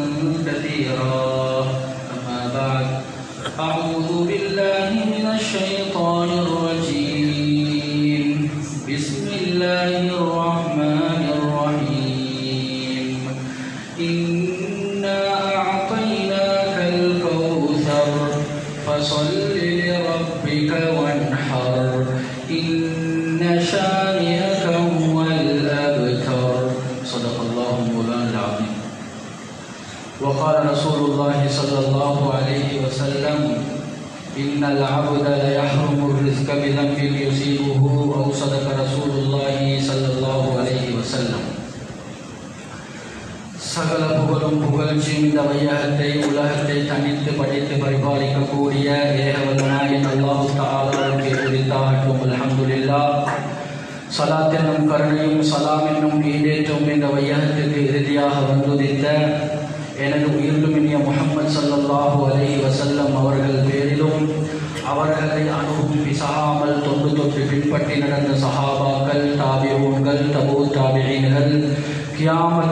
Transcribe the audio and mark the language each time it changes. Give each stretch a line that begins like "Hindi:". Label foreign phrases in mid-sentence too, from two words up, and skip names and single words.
Arabic: أما بعد أعوذ بالله من الشيطان الرجيم بسم الله الرحمن الرحيم إنا أعطيناك الكوثر فصل لربك وانحر إن شانئك هو الأبتر صدق الله مولانا العظيم. وقال رسول الله صلى الله عليه وسلم إن العبد ليحرم الرزق بذنب يصيبه أو صدق رسول الله صلى الله عليه وسلم.
Tamil: சகல புகழும் புகழ்ச்சியும் இந்த வையகத்தை உலகத்தை தனித்து படைத்து பரிபாலிக்கக்கூடிய ஏகவல்லனாயின் அல்லாஹ் தஆலாவுக்கு உரித்தாகட்டும். அல்ஹம்துலில்லாஹ். ஸலாத் என்னும் கருணையும் சலாம் என்னும் ஈடேற்றும் இந்த வையகத்துக்கு இறுதியாக வந்துதித்த எனது உயிரிலும் இனிய முஹம்மது
Arabic: صلى الله عليه وسلم
Tamil: அவர்கள் பேரிலும் அவர்களை அணுகும் பிசகாமல் தொண்டு தொட்டு பின்பற்றி நடந்த சஹாபாக்கள், தாபிஊன்கள், தபூ தாபிஈன்கள், கியாமத்